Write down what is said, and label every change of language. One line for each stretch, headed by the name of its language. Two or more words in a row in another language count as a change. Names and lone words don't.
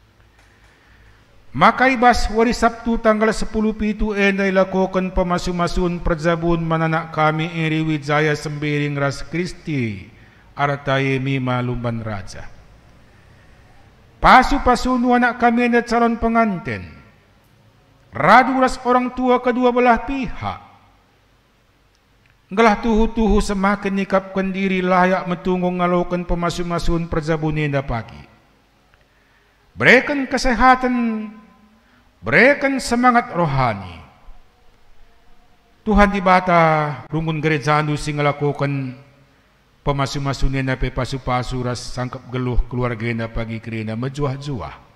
Batak Karo: Maka ibas wari Sabtu tanggal 10 pitu enda ilakokan pemasu-masun perjabun mananak kami iri wijaya sembiring ras Kristi arataye mima lumban raja. Pasu-pasun anak kami enda calon pengantin. Radu ras
Indonesian: orang tua kedua belah pihak.
Batak Karo: Gelah tuhu-tuhu semakin nikapkan diri layak metunggung ngalokan pemasu-masun perjabun enda pagi.
Indonesian: Berikan kesehatan, berikan semangat rohani.
Batak Karo: Tuhan dibata rungun gereja andu sing ngelakukan pemasu-masun enda pe pasu-pasu ras sangkap geluh keluarga enda pagi kerina mejuah-juah.